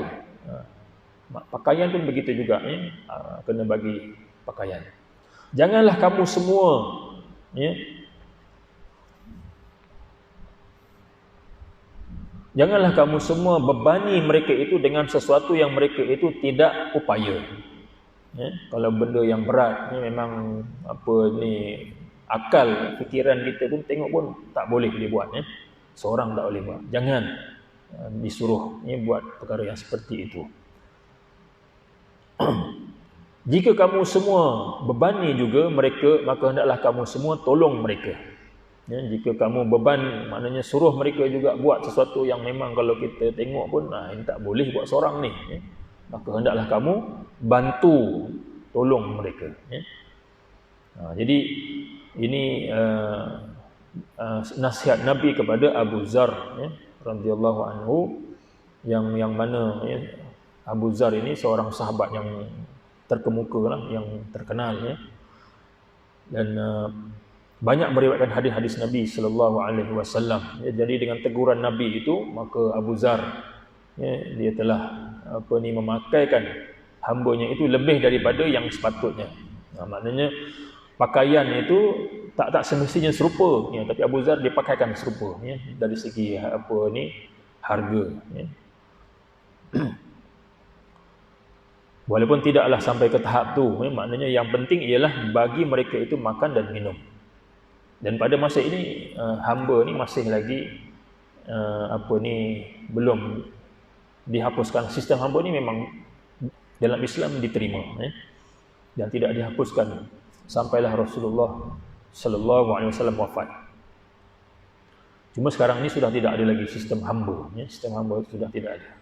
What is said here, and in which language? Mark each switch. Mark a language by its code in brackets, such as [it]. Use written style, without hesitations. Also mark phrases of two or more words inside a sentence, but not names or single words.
[ms] Pakaian pun begitu juga, ya, kena bagi pakaian. Janganlah kamu semua, ya, janganlah kamu semua bebani mereka itu dengan sesuatu yang mereka itu tidak upaya. Ya, kalau benda yang berat, ni memang akal, fikiran kita pun tengok pun tak boleh dia buat. Ya. Seorang tak boleh buat. Jangan disuruh, ya, buat perkara yang seperti itu. jika kamu semua bebani juga mereka, maka hendaklah kamu semua tolong mereka. Ya, jika kamu beban, maknanya suruh mereka juga buat sesuatu yang memang kalau kita tengok pun tak boleh buat seorang ni, ya. Maka hendaklah kamu bantu tolong mereka, ya. Jadi ini nasihat Nabi kepada Abu Zar, ya, [ar] رضي الله عنه, [ms] yang mana, ya, Abu Zar ini seorang sahabat yang terkemuka lah, yang terkenal, ya. Dan banyak meriwayatkan hadis-hadis Nabi [ar] صلى الله عليه وسلم. [ms] Ya, jadi dengan teguran Nabi itu, maka Abu Zar, ya, dia telah memakaikan hambanya itu lebih daripada yang sepatutnya. Maknanya pakaian itu tak semestinya serupa, ya, tapi Abu Zar dipakaikan serupa, ya, dari segi harga, ya. Walaupun tidaklah sampai ke tahap tu, ya, maknanya yang penting ialah bagi mereka itu makan dan minum. Dan pada masa ini hamba ni masih lagi belum dihapuskan. Sistem hamba ni memang dalam Islam diterima, ya, dan tidak dihapuskan sampailah Rasulullah [ar] صلى الله عليه وسلم [ms] wafat. Cuma sekarang ini sudah tidak ada lagi sistem hamba, ya, sistem hamba itu sudah tidak ada.